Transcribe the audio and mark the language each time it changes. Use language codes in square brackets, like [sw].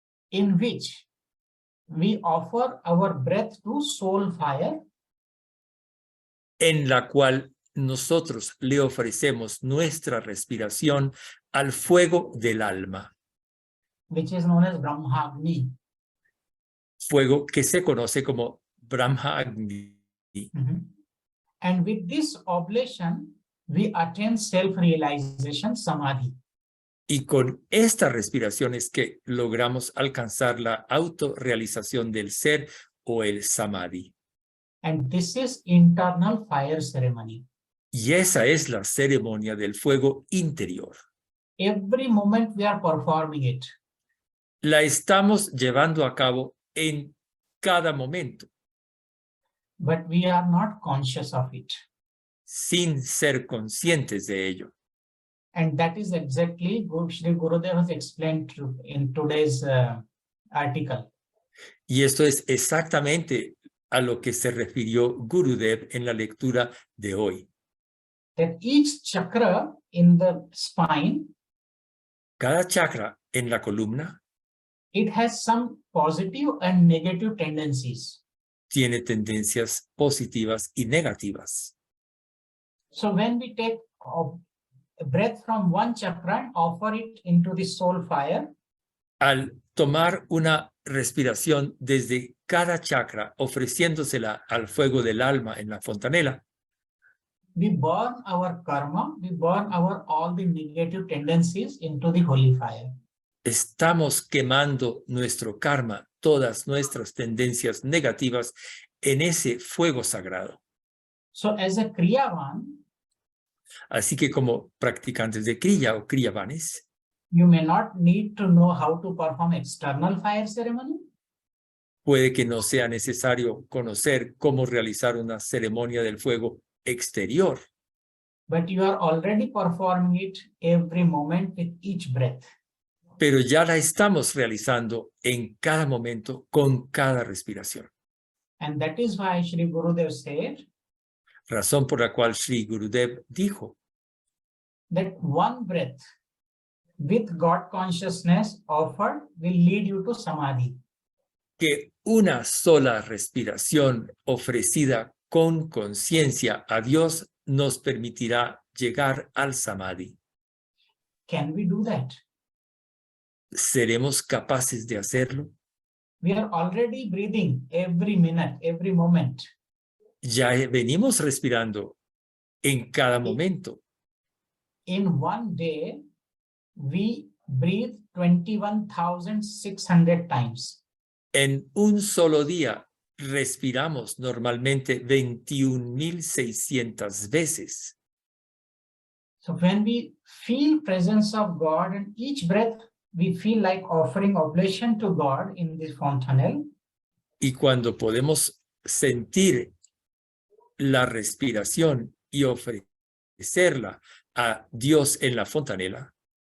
[en] in which we offer our breath to soul fire [es] en la cual nosotros le ofrecemos nuestra respiración al fuego del alma, [en] which is known as Brahmagni. [es] fuego que se conoce como Brahma Agni. [en] And with this oblation, we attain self-realization, samadhi. [es] Y con esta respiración es que logramos alcanzar la autorrealización del ser o el samadhi. [en] And this is internal fire ceremony. [es] Y esa es la ceremonia del fuego interior. [en] Every moment we are performing it. [es] La estamos llevando a cabo en cada momento, [en] But we are not conscious of it. [es] sin ser conscientes de ello. [en] And that is exactly what Shri Gurudev has explained in today's article. [es] Y esto es exactamente a lo que se refirió Gurudev en la lectura de hoy. [en] That each chakra in the spine, [es] Cada chakra en la columna [en] it has some positive and negative tendencies. [es] tiene tendencias positivas y negativas. [en] So when we take a breath from one chakra and offer it into the soul fire, [es] Al tomar una respiración desde cada chakra, ofreciéndosela al fuego del alma en la fontanela, [en] we burn our karma, we burn all the negative tendencies into the holy fire. [es] estamos quemando nuestro karma, todas nuestras tendencias negativas en ese fuego sagrado. [en] So as a Kriyavan, [es] Así que como practicantes de Kriya o Kriyavanes, [en] you may not need to know how to perform external fire ceremony, [es] puede que no sea necesario conocer cómo realizar una ceremonia del fuego exterior, [en] but you are already performing it every moment with each breath. [es] pero ya la estamos realizando en cada momento con cada respiración. [en] And that is why Shri Gurudev said [es] Razón por la cual Sri Gurudev dijo [en] that one breath with God consciousness offered will lead you to Samadhi. [es] que una sola respiración ofrecida con conciencia a Dios nos permitirá llegar al Samadhi. [en] Can we do that? [es] ¿Seremos capaces de hacerlo? [en] We are already breathing every minute, every moment. [es] Ya venimos respirando en cada momento. [en] In one day, we breathe 21,600 times. [es] En un solo día respiramos normalmente 21,600 veces. [en] So when we feel presence of God in each breath, we feel like offering oblation to God in this fontanel. [es] Y cuando podemos sentir la respiración y ofrecerla a Dios en la fontanela,